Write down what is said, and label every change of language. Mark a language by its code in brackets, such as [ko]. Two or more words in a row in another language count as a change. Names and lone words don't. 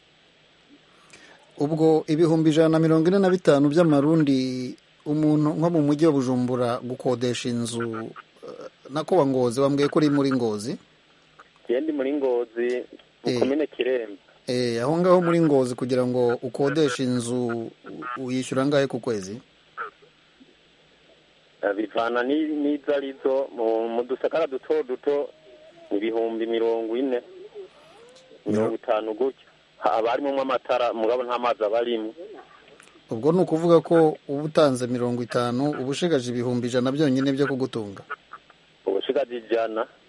[rn] Ubwo ibihumbi 145 by'amarundi umuntu nko mu mujyi wa Bujumbura gukodesha inzu nako wa Ngozi, wambwiye ko uri muri Ngozi? Ndi muri Ngozi ukomene Kiremba. Aho ngaho muri Ngozi kugira ngo ukodesha inzu uyishyura ngahe ku kwezi? Bivana n'izarizo, mu dusakara duto ibihumbi 40 50 gutyo. Abarimo amatara mugabo nta mazi abarimo. Ubwo ni ukuvuga ko uba utanze 50 ubushigaje ibihumbi 100 byonyine byo kugutunga. Ubushigaje 100.